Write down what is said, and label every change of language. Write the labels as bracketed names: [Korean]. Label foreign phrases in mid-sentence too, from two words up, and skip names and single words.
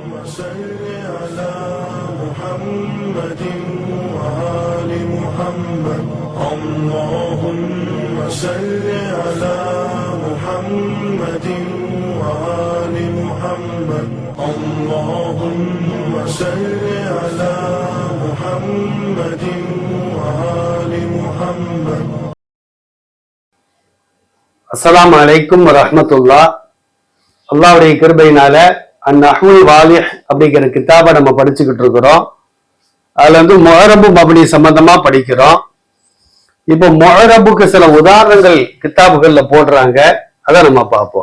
[Arabic] صل على محمد وآل محمد اللهم صل على محمد وآل محمد اللهم صل على محمد وآل محمد. السلام عليكم ورحمة الله. [Tamil] அல்லாஹ்வுடைய கிருபையினால அந்நஹ்வுல் வாலிஹ் அப்படிங்கிற கிதாபை நம்ம படிச்சுக்கிட்டு இருக்கிறோம். அதுல முஅரபு மப்னி சம்பந்தமா படிக்கிறோம். இப்போ முஅரபுக்கு சில உதாரணங்கள் கிதாபுகள்ல போடுறாங்க, அதை நம்ம பார்ப்போம்.